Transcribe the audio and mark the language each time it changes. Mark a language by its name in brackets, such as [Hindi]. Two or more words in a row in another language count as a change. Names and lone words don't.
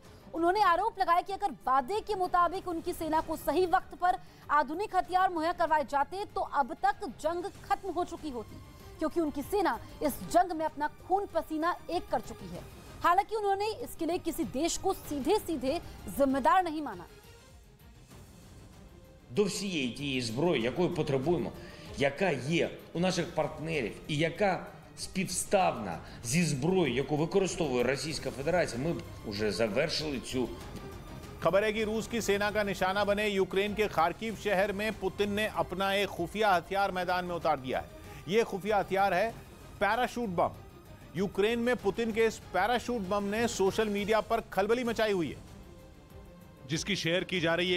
[Hindi] उन्होंने आरोप लगाया कि अगर वादे के मुताबिक उनकी सेना को सही वक्त पर आधुनिक हथियार मुहैया करवाए जाते तो अब तक जंग खत्म हो चुकी होती, क्योंकि उनकी सेना इस जंग में अपना खून पसीना एक कर चुकी है। हालांकि उन्होंने इसके लिए किसी देश को सीधे सीधे जिम्मेदार नहीं माना। [Ukrainian] До всієї тієї зброї, якої потребуємо, яка є у наших партнерів і яка співставна зі зброєю, яку використовує Російська Федерація, ми б уже завершили цю. [Hindi] खबर है कि रूस की सेना का निशाना बने यूक्रेन के खार्किव शहर में पुतिन ने अपना एक खुफिया हथियार मैदान में उतार दिया है। यह खुफिया हथियार है पैराशूट बम। यूक्रेन में पुतिन के इस पैराशूट बम ने [English] social media [Hindi] पर खलबली मचाई हुई है, जिसकी शेयर की जा रही है।